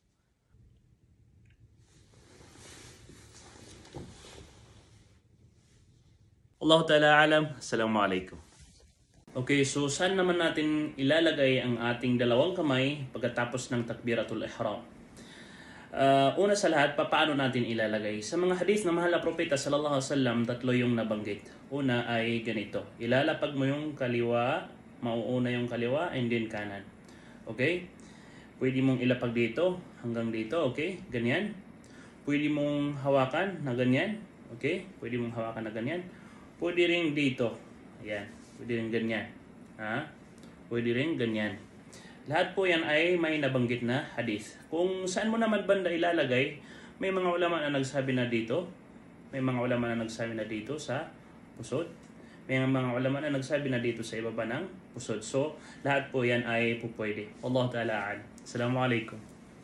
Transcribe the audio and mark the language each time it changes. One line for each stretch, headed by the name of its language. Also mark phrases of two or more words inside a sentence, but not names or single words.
Arabic: الله تعالى أعلم. السلام عليكم.
Filipino: Okay, so saan naman natin ilalagay ang ating dalawang kamay pagkatapos ng
Arabic: تكبيرة الإحرام?
Filipino: Una sa lahat, paano natin ilalagay? Sa mga hadith na mahal na propeta
Arabic: صلى الله عليه وسلم,
Filipino: tatlo yung nabanggit. Una ay ganito. Ilalapag mo yung kaliwa, mauuna yung kaliwa,
English: and then
Filipino: kanan. Okay? Pwede mong ilapag dito, hanggang dito, okay? Ganyan. Pwede mong hawakan na ganyan. Okay? Pwede mong hawakan na ganyan. Pwede rin dito. Ayan. Pwede rin ganyan. Ha? Pwede rin ganyan. Lahat po yan ay may nabanggit na hadith. Kung saan mo naman banda ilalagay, may mga ulama na nagsabi na dito. May mga ulama na nagsabi na dito sa pusod. May mga ulama na nagsabi na dito sa ibaba ng pusod. So, lahat po yan ay pupwede.
Arabic: الله تعالى أعلم. السلام عليكم.